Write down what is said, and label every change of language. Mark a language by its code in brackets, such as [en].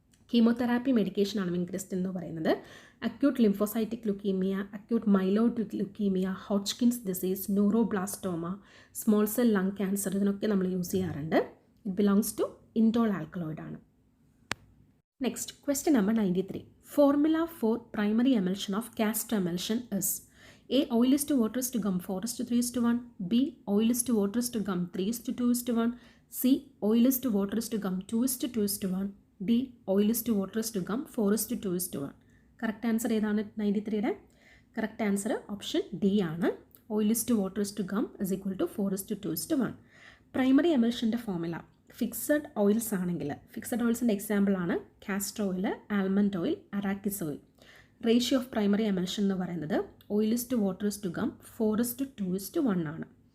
[ml] Chemotherapy മെഡിക്കേഷനാണ് വിൻക്രിസ്റ്റൻ എന്ന് പറയുന്നത്. Acute lymphocytic leukaemia, acute myeloid leukaemia, Hodgkin's disease, neuroblastoma, small cell lung cancer ഇതിനൊക്കെ നമ്മൾ use ചെയ്യാറുണ്ട്. [en] It belongs to indole alkaloid ആണ്. Next question number 93. Formula for primary emulsion of castor emulsion is. A oil is to water is to gum 4:3:1. B oil is to water is to gum 3:2:1. C oil is to water is to gum 2:2:1. D oil is to water is to gum 4:2:1. [ml] Correct answer ഏതാണ് 93യുടെ? Correct answer option D ആണ്. [en] Oil is to water is to gum is equal to 4:2:1. [ml] Primary എമൽഷൻ്റെ formula fixed oils ആണെങ്കിൽ, fixed ഓയിൽസിൻ്റെ എക്സാമ്പിളാണ് castor oil, almond oil, അറാക്കിസ് oil. Ratio of primary emulsion എന്ന് പറയുന്നത് [en] oil is to water is to gum 4:2:1 [ml] ആണ്.